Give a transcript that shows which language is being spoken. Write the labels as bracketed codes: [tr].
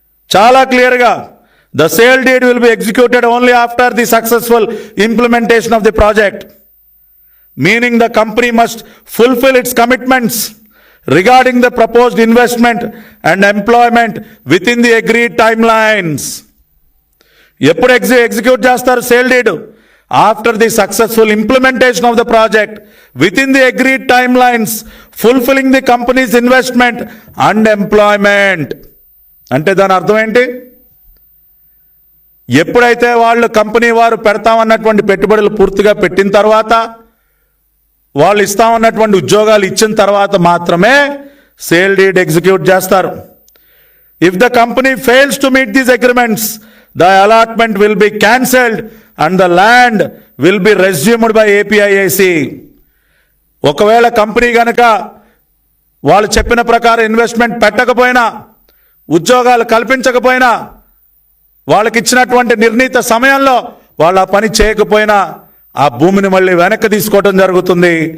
[te] చాలా క్లియర్గా [en] the sale deed will be executed only after the successful implementation of the project, meaning the company must fulfill its commitments regarding the proposed investment and employment within the agreed timelines. [te] ఎప్పుడు execute చేస్తారు sale deed? [en] After the successful implementation of the project within the agreed timelines, fulfilling the company's investment and employment. [te] అంటే దాని అర్థం ఏంటి? ఎప్పుడైతే వాళ్ళు company వారు పెడతామన్నటువంటి పెట్టుబడులు పూర్తిగా పెట్టిన తర్వాత, వాళ్ళు ఇస్తామన్నటువంటి ఉద్యోగాలు ఇచ్చిన తర్వాత మాత్రమే సేల్ డీడ్ ఎగ్జిక్యూట్ చేస్తారు. [en] If the company fails to meet these agreements, the allotment will be cancelled and the land will be resumed by APIIC. [te] ఒకవేళ కంపెనీ గనక వాళ్ళు చెప్పిన ప్రకారం ఇన్వెస్ట్మెంట్ పెట్టకపోయినా, ఉద్యోగాలు కల్పించకపోయినా, వాళ్ళకి ఇచ్చినటువంటి నిర్ణీత సమయంలో వాళ్ళు ఆ పని చేయకపోయినా ఆ భూమిని మళ్ళీ వెనక్కి తీసుకోవడం జరుగుతుంది.